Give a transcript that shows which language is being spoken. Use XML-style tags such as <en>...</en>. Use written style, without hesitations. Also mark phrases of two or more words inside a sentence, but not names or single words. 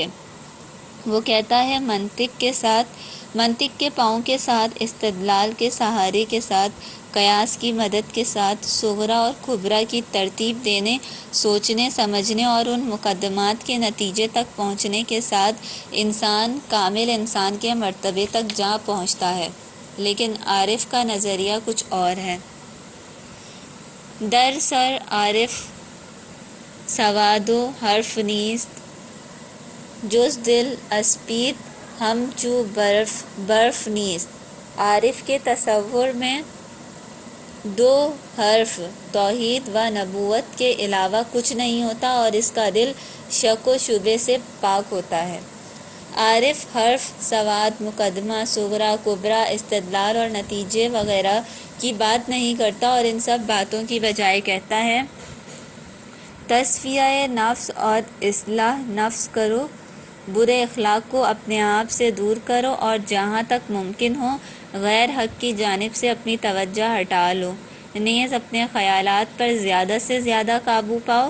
<ur>وہ کہتا ہے منطق کے پاؤں کے ساتھ، استدلال کے سہارے کے ساتھ، قیاس کی مدد کے ساتھ، صغرا اور کبریٰ کی ترتیب دینے، سوچنے سمجھنے اور ان مقدمات کے نتیجے تک پہنچنے کے ساتھ انسان کامل انسان کے مرتبے تک جا پہنچتا ہے۔ لیکن عارف کا نظریہ کچھ اور ہے۔</ur> <fa>در سر عارف سواد و حرف نیست، جز دل اسپید ہمچو برف نیست۔</fa> <ur>عارف کے تصور میں دو حرف توحید و نبوت کے علاوہ کچھ نہیں ہوتا اور اس کا دل شک و شبے سے پاک ہوتا ہے۔ عارف حرف، سواد، مقدمہ، صغرا، کبرا، استدلال اور نتیجے وغیرہ کی بات نہیں کرتا اور ان سب باتوں کی بجائے کہتا ہے تصفیہ نفس اور اصلاح نفس کرو، برے اخلاق کو اپنے آپ سے دور کرو اور جہاں تک ممکن ہو غیر حق کی جانب سے اپنی توجہ ہٹا لو، نیز اپنے خیالات پر زیادہ سے زیادہ قابو پاؤ۔</ur>